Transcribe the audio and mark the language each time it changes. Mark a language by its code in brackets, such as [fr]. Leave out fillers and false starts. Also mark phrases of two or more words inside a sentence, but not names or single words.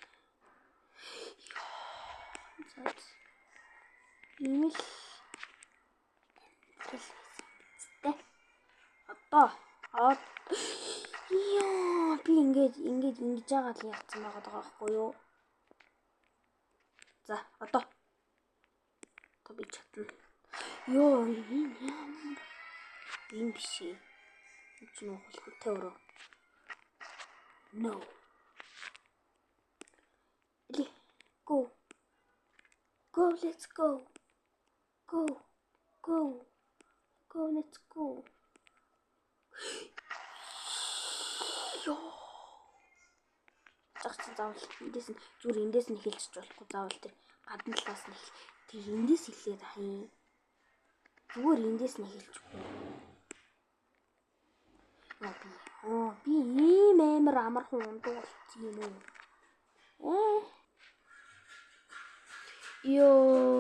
[mn] Ийм л одоо би ингэж жаагаад л яатсан байгаа байхгүй юу? За одоо би чадна. Ийм биш ээ. Энд чинь хөлтэй өрөө. [en] No. Go, let's go. Go, let's go. [mn] Заавал эндээс нь хэлчих болохгүй заавал тэр гадна талаас нь тэр эндээс хэлээд хаяа. Зүгээр эндээс нь хэлчихгүй. Би ийм амар амархан ундаг болчих юм уу?